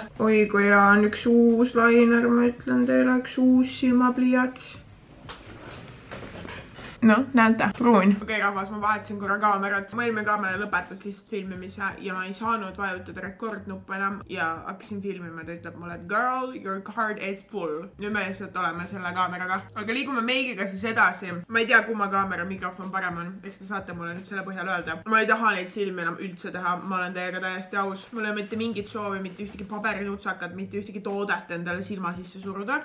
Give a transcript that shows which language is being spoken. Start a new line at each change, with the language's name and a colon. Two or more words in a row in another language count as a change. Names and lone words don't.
Estonian: Oi, kui on üks uus lainer, ma ütlen teile, üks uus silmapliiats. No, näete, pruun. Okei, rahvas, ma vahetasin korra kaamerat. Mu eelmine kaamera lõpetas lihtsalt filmimise ja ma ei saanud vajutada rekordnuppu enam ja hakkasin filmima. Ta ütleb mulle, et
English: girl, your card is full.
Estonian: Nüüd me lihtsalt oleme selle kaameraga. Aga liigume meigiga siis edasi. Ma ei tea, kumma kaamera mikrofon parem on. Eks te saate mulle nüüd selle põhjal öelda. Ma ei taha neid silmi enam üldse teha. Ma olen teiega täiesti aus. Mul ei ole mitte mingit soovi, mitte ühtegi paberinutsakad, mitte ühtegi toodet endale silma sisse suruda.